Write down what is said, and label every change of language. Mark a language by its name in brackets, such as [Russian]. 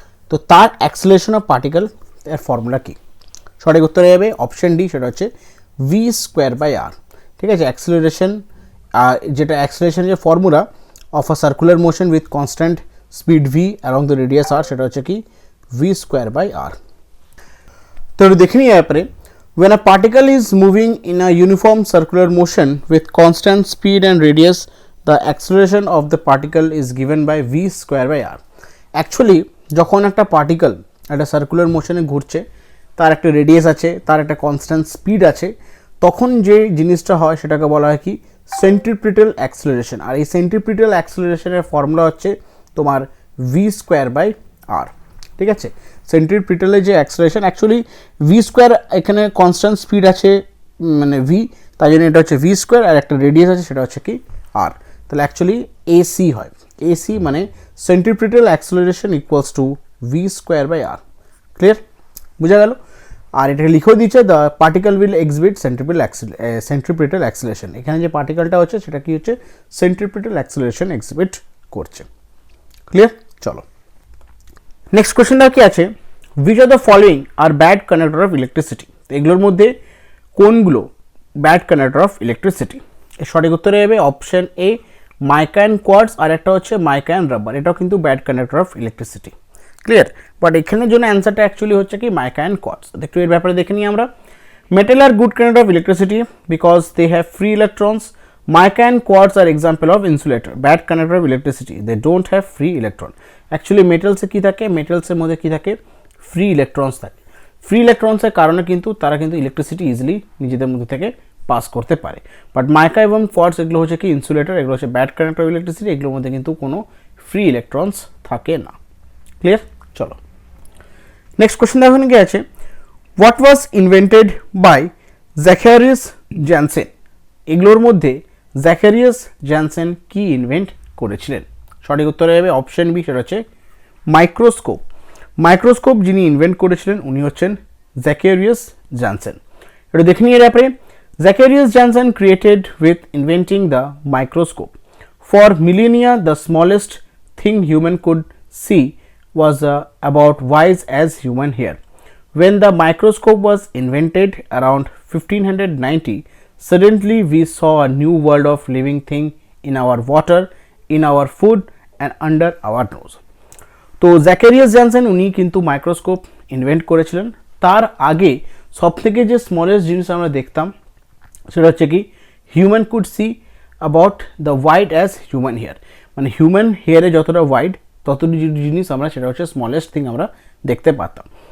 [Bangla] তো তার acceleration of particle এর ফর্মুলা কী? সঠিক উত্তরে যাবে অপশন ডি, সেটা হচ্ছে ভি স্কোয়ার বাই আর। ঠিক আছে, অ্যাক্সিলারেশন, যেটা অ্যাক্সিলারেশনের যে [English] formula of a circular motion with constant speed v along the radius r, [Bangla] সেটা হচ্ছে কি ভি স্কোয়ার বাই আর। তো দেখে নিই এরপরে, [English] when a particle is moving in a uniform circular motion with constant speed and radius the acceleration of the particle is given by v square by r। [Bangla] Actually যখন একটা particle একটা circular মোশনে ঘুরছে, তার একটা রেডিয়াস আছে, তার একটা constant speed আছে, তখন যে জিনিসটা হয় সেটাকে বলা হয় কি সেন্ট্রিপিটাল অ্যাক্সিলারেশন। আর এই সেন্ট্রিপিটাল অ্যাক্সিলারেশনের ফর্মুলা হচ্ছে তোমার ভি স্কোয়ার বাই আর। ঠিক আছে, সেন্ট্রিপিটালের যে অ্যাক্সিলারেশন, অ্যাকচুয়ালি ভি স্কোয়ার এখানে কনস্ট্যান্ট স্পিড আছে মানে ভি, তাই জন্য এটা হচ্ছে ভি স্কোয়ার, আর একটা রেডিয়াস আছে সেটা হচ্ছে কি আর। তাহলে অ্যাকচুয়ালি এসি হয়, এসি মানে centripetal acceleration equals to V square by আর। Clear? বোঝা গেল? আর এটা লিখেও দিচ্ছে [English] The particle will exhibit centripetal acceleration. [Bangla] এখানে যে পার্টিকেলটা হচ্ছে সেটা কি হচ্ছে, সেন্ট্রিপিটাল অ্যাক্সিলারেশন এক্সিবিট করছে। ক্লিয়ার? চলো নেক্সট কোয়েশ্চেনটা কি আছে, [English] which of the following are bad conductor of electricity। [Bangla] এগুলোর মধ্যে কোনগুলো ব্যাড কন্ডাক্টর অফ ইলেকট্রিসিটি? এর সঠিক উত্তরে যাবে option A mica and quartz, আর একটা হচ্ছে মাইকা অ্যান্ড রাবার। এটাও কিন্তু bad conductor of electricity. Clear? But এখানের জন্য অ্যান্সারটা অ্যাকচুয়ালি হচ্ছে কি মাইকা অ্যান্ড কোয়ার্টজ। একটু এর ব্যাপারে দেখে নিই আমরা। [English] Metal are good conductor of electricity because they have free electrons. Mica and quartz are example of insulator, bad conductor of electricity, they don't have free electron। [Bangla] Actually মেটালসে কী থাকে, মেটালসের মধ্যে কী থাকে, ফ্রি ইলেকট্রনস থাকে। ফ্রি ইলেকট্রনসের কারণে কিন্তু তারা কিন্তু electricity easily নিজেদের মধ্যে থেকে পাস করতে পারে। বাট মাইকা এবং কোয়ার্টজ এগুলো হচ্ছে কি ইনসুলেটর, এগুলো হচ্ছে ব্যাড কন্ডাক্টর অফ ইলেকট্রিসিটি, এগুলোর মধ্যে কিন্তু কোনো ফ্রি ইলেকট্রনস থাকে না। ক্লিয়ার? চলো নেক্সট কোয়েশ্চেন দেখুন কি আছে, [English] What was invented by Zacharias Janssen. [Bangla] এগুলোর মধ্যে জ্যাকারিয়াস জ্যানসেন কি ইনভেন্ট করেছিলেন? সঠিক উত্তরে যাবে অপশন বি, সেটা হচ্ছে মাইক্রোস্কোপ। মাইক্রোস্কোপ যিনি ইনভেন্ট করেছিলেন উনি হচ্ছেন জ্যাকারিয়াস জ্যানসেন। এটা দেখে নিয়ে ব্যাপারে, [English] Zacharias Janssen created with inventing the microscope for millennia the smallest thing human could see was about wise as human hair. When the microscope was invented around 1590, suddenly we saw a new world of living thing in our water, in our food and under our nose. [Bangla] তো জ্যাকারিয়াস Johnson উনি কিন্তু microscope invent করেছিলেন। তার আগে সবথেকে যে smallest জিনিস আমরা দেখতাম সেটা হচ্ছে কি [English] human could see about the wide as human hair, [Bangla] মানে হিউম্যান হেয়ারে যতটা ওয়াইড ততটি জিনিস আমরা সেটা হচ্ছে স্মলেস্ট থিং আমরা দেখতে পারতাম।